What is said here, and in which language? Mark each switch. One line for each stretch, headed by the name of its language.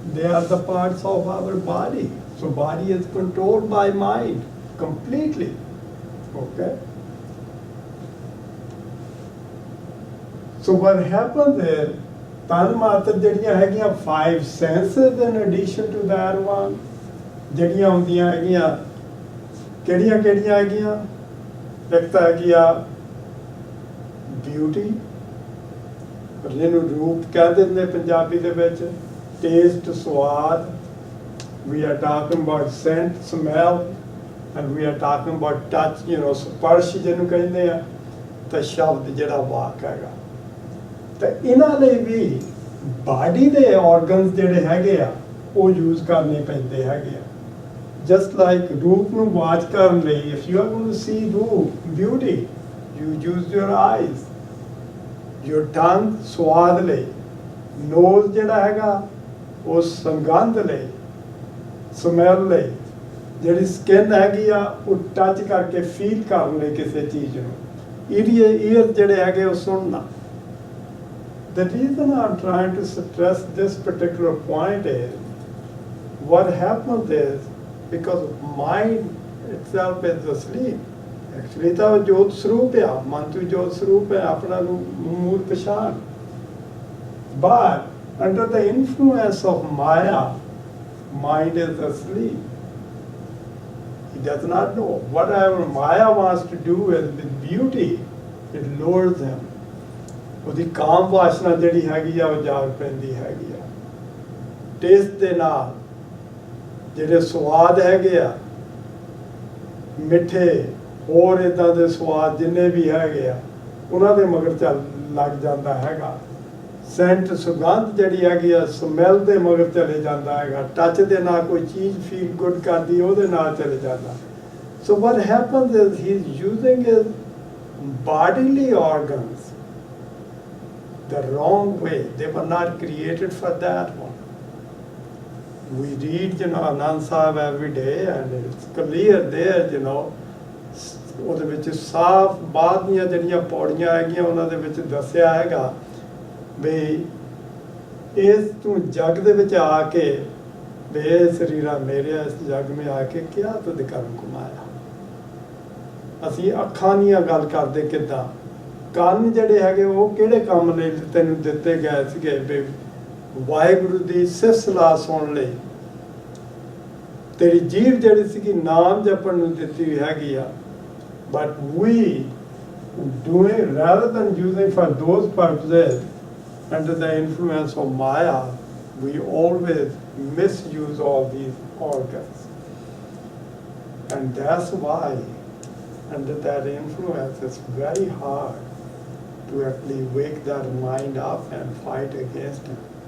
English: They are the parts of our body. So body is controlled by mind completely. Okay? So what happens is,
Punjabi: tan matra ਜਿਹੜੀਆਂ ਹੈਗੀਆਂ
English: 5 senses in addition to that one,
Punjabi: ਜਿਹੜੀਆਂ ਹੁੰਦੀਆਂ ਹੈਗੀਆਂ, ਕਿਹੜੀਆਂ ਹੈਗੀਆਂ? ਇੱਕ ਤਾਂ ਹੈਗੀ ਆ ਬਿਊਟੀ, ਜਿਹਨੂੰ ਰੂਪ ਕਹਿ ਦਿੰਦੇ ਪੰਜਾਬੀ ਦੇ ਵਿੱਚ, ਟੇਸਟ, ਸਵਾਦ.
English: We are talking about scent, smell, and we are talking about touch,
Punjabi: ਸਪਰਸ਼ ਜਿਹਨੂੰ ਕਹਿੰਦੇ ਆ, ਤੇ ਸ਼ਬਦ ਜਿਹੜਾ ਵਾਕ ਹੈਗਾ. ਤੇ ਇਹਨਾਂ ਲਈ ਵੀ ਬਾਡੀ ਦੇ ਆਰਗਨਸ ਜਿਹੜੇ ਹੈਗੇ ਆ, ਉਹ ਯੂਜ਼ ਕਰਨੇ ਪੈਂਦੇ ਹੈਗੇ ਆ. ਜਸਟ ਲਾਈਕ ਰੂਪ ਨੂੰ ਵਾਚ ਕਰਨ ਲਈ,
English: if you are going to see ਰੂਪ, beauty, you use your eyes. Your tongue,
Punjabi: ਸਵਾਦ ਲਈ. ਨੋਜ਼ ਜਿਹੜਾ ਹੈਗਾ, ਉਹ ਸੁਗੰਧ ਲਈ, ਸਮੈਲ ਲਈ. ਜਿਹੜੀ ਸਕਿਨ ਹੈਗੀ ਆ, ਉਹ ਟੱਚ ਕਰਕੇ ਫੀਲ ਕਰਨ ਲਈ ਕਿਸੇ ਚੀਜ਼ ਨੂੰ. ਈਅਰ ਜਿਹੜੇ ਹੈਗੇ, ਉਹ ਸੁਣਨਾ.
English: The reason I'm trying to stress this particular point is, what happens is, because mind itself is asleep.
Punjabi: Actually ਤਾਂ ਉਹ ਜੋਤ ਸਰੂਪ ਆ, ਮਨ ਤੋਂ ਜੋਤ ਸਰੂਪ ਹੈ, ਆਪਣਾ ਨੂੰ ਮੂਲ ਪਛਾਣ.
English: But under the influence of Maya, mind is asleep. He does not know. Whatever Maya wants to do is with beauty, it lures him.
Punjabi: ਉਹਦੀ ਕਾਮ ਵਾਸ਼ਨਾ ਜਿਹੜੀ ਹੈਗੀ ਆ, ਉਹ ਜਾਗ ਪੈਂਦੀ ਹੈਗੀ ਆ. ਟੇਸਟ ਦੇ ਨਾਲ ਜਿਹੜੇ ਸਵਾਦ ਹੈਗੇ ਆ, ਮਿੱਠੇ, ਹੋਰ ਇੱਦਾਂ ਦੇ ਸਵਾਦ ਜਿੰਨੇ ਵੀ ਹੈਗੇ ਆ, ਉਹਨਾਂ ਦੇ ਮਗਰ ਚੱਲ ਲੱਗ ਜਾਂਦਾ ਹੈਗਾ. ਸੈਂਟ, ਸੁਗੰਧ ਜਿਹੜੀ ਹੈਗੀ ਆ, ਸਮੈਲ ਦੇ ਮਗਰ ਚਲੇ ਜਾਂਦਾ ਹੈਗਾ. ਟੱਚ ਦੇ ਨਾਲ ਕੋਈ ਚੀਜ਼ ਫੀਲ ਗੁੱਡ ਕਰਦੀ, ਉਹਦੇ ਨਾਲ ਚਲੇ ਜਾਂਦਾ.
English: So what happens is, he's using his bodily organs the wrong way. They were not created for that one. We read, Anand Sahib every day, and it's clear there,
Punjabi: ਉਹਦੇ ਵਿੱਚ ਸਾਫ਼ ਬਾਅਦ ਦੀਆਂ ਜਿਹੜੀਆਂ ਪੌੜੀਆਂ ਹੈਗੀਆਂ, ਉਹਨਾਂ ਦੇ ਵਿੱਚ ਦੱਸਿਆ ਹੈਗਾ ਵੀ ਇਸ ਤੂੰ ਜਗ ਦੇ ਵਿੱਚ ਆ ਕੇ, ਬੇ ਸਰੀਰਾ ਮੇਰੇ, ਇਸ ਜਗ ਵਿੱਚ ਆ ਕੇ ਕਿਆ ਤੁਧ ਕਰਮ ਕਮਾਇਆ. ਅਸੀਂ ਅੱਖਾਂ ਦੀਆਂ ਗੱਲ ਕਰਦੇ, ਕਿੱਦਾਂ ਕੰਨ ਜਿਹੜੇ ਹੈਗੇ, ਉਹ ਕਿਹੜੇ ਕੰਮ ਲਈ ਤੈਨੂੰ ਦਿੱਤੇ ਗਏ ਸੀਗੇ? ਵੀ ਵਾਹਿਗੁਰੂ ਦੀ ਸਿਫਤ ਸਲਾਹ ਸੁਣਨ ਲਈ. ਤੇਰੀ ਜੀਭ ਜਿਹੜੀ ਸੀਗੀ, ਨਾਮ ਜਪਣ ਨੂੰ ਦਿੱਤੀ ਹੈਗੀ ਆ.
English: But we doing, rather than using for those purposes, under the influence of Maya, we always misuse all these organs. And that's why, under that influence, it's very hard to actually wake that mind up and fight against it.